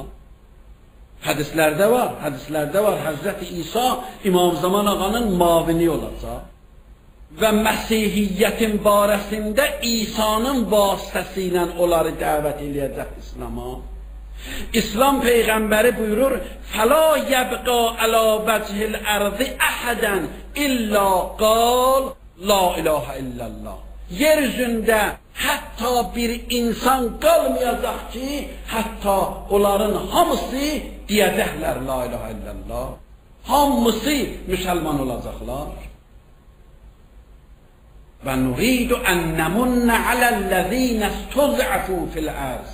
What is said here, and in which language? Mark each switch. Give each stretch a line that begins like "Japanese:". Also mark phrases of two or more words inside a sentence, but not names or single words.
Azerbaijani: Hədislərdə var, Həzrəti İsa İmam Zaman ağanın mavini olacaq. Və Məsihiyyətin barəsində İsa'nın vasitəsi ilə onları dəvət eləyəcək İslam'a. İslam Peyğəmbəri buyurur,
Arabic: فَلَا يَبْقَى عَلَى وَجْهِ الْأَرْضِ أَحَدًا إِلَّا قَالَ لَا إِلَٰهَ إِلَّا اللّٰهِ.
Azerbaijani: Yeryüzündə hətta bir insan qalmayacaq ki, hətta onların hamısı deyəcəklər
Arabic: لا إله إلا الله.
Azerbaijani: Hamısı müsəlman olacaqlar.
Arabic: ونريد أن نمن على الذين استضعفوا في الأرض.